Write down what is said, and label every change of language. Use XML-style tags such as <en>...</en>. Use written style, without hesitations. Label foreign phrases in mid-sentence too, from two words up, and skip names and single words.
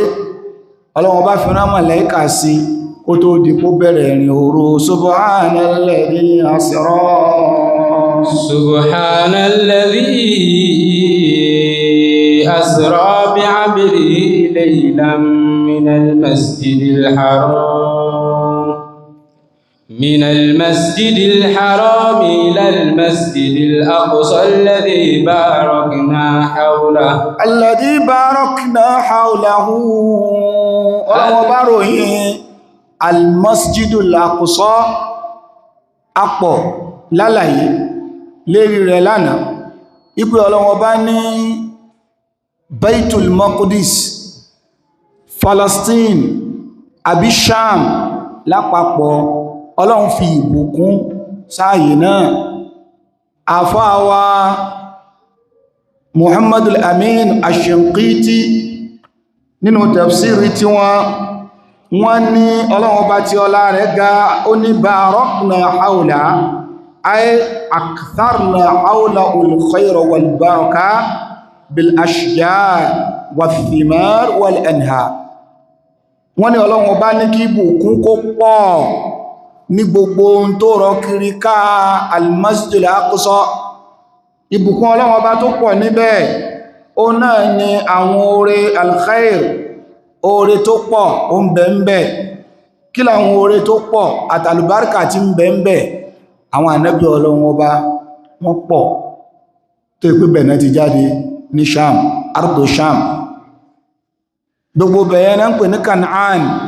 <yo>Ọlọ́run bá fi rán màláíkà sí kó tó di kó bẹ̀rẹ̀ ìrìn òru.</yo> <ar>سبحان الذي أسرى أسرى بعبده ليلا من المسجد الحرام إلى المسجد الأقصى الذي باركنا حوله وبرهن المسجد الأقصى أقوى</ar> <yo>lálàyé lérí rẹ̀ lánàá ipé Ọlọ́run bá ní Baitul Maqdis, Palestine àbí Sham lápapọ̀ Ọlọ́run fi ìbùkún sáàyè náà. Àfáà wa Muhammadul Amin Ash-Shinqiti nínú tafsiri tí wọ́n ní Ọlọ́run bá tí ọlá rẹ̀ ga ó ní</yo> <ar>باركنا حول أي أكثرنا حول الخير والبركة بالأشجار والثمار والأنهار.</ar> <yo>Wọ́n ní Ọlọ́run bá ní kí ìbùkún kó pọ̀ ní gbogbo ohun tó rọ kiri ká al-Masjid al-Aqsa. Ìbùkún Ọlọ́run bá tó pọ̀ níbẹ̀ ó náà ni àwọn oore al-khair, oore tó pọ̀ ó ń bẹ ń bẹ. Kí làwọn oore tó pọ̀ àtàlùbáríkà tí ń bẹ ń bẹ? Àwọn ànábì Ọlọ́run ọba wọ́n pọ̀ tó ìpé bẹ̀rẹ̀ ti jáde ní Sham, ardo Sham. Gbogbo bẹ̀yẹn náà ń pè ní Canaan.</yo>